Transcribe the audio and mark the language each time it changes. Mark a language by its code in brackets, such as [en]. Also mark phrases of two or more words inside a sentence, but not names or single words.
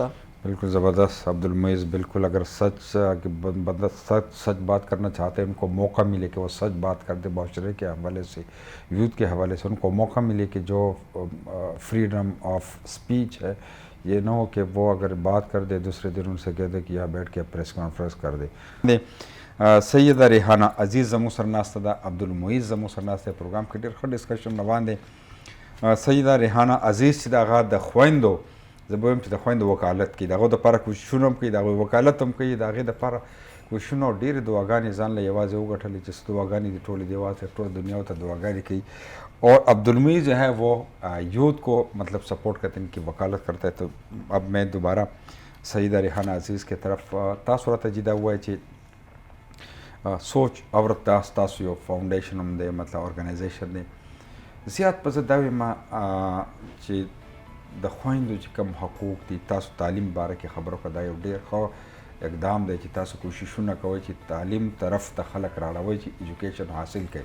[ur] بالکل زبردست عبد المعیز. بالکل, اگر بندہ سچ بات کرنا چاہتے ہیں, ان کو موقع ملے کہ وہ سچ بات کر دے, معاشرے کے حوالے سے, یوتھ کے حوالے سے ان کو موقع ملے کہ جو [en] freedom of speech [ur] ہے, یہ نہ ہو کہ وہ اگر بات کر دے دوسرے دن ان سے کہہ دے کہ یہاں بیٹھ کے [en] press conference [ur] کر دے. [ps] سیدہ ریحانہ عزیز زمو سرناستہ دا عبد المعیز زمو سرناستہ پروگرام کے ډېر ښه ډسکشن روان دی. سیدہ ریحانہ عزیز چې د هغه د خویندو, زه به وایم چې د خویندو وکالت کوي, د هغو دپاره کوششونه هم کوي, د هغوی وکالت هم کوي, د هغې دپاره کوششونه او ډېرې دعاګانې ځان له یوازې وګټلې چې دعاګانې دي ټولې دی یوازې ټول دنیا ته دعاګانې کوي. [ur] اور عبد المعیز جو ہے وہ یوتھ کو مطلب سپورٹ کرتے ہیں, ان کی وکالت کرتا ہے. تو اب میں دوبارہ سیدہ ریحانہ عزیز کی طرف, [ps] تاسو راته جدا ووایئ چې سوچ عورت تاسو یو فاؤنډیشن هم دی, مطلب ارګنایزیشن دی. زیات په زه دا وایم چې د خویندو چې کوم حقوق دي, تاسو تعلیم باره کې خبرو کړه, دا یو ډېر ښه اقدام دی چې تاسو کوششونه کوئ چې تعلیم طرف ته خلک راړوئ چې ایجوکیشن حاصل کړي.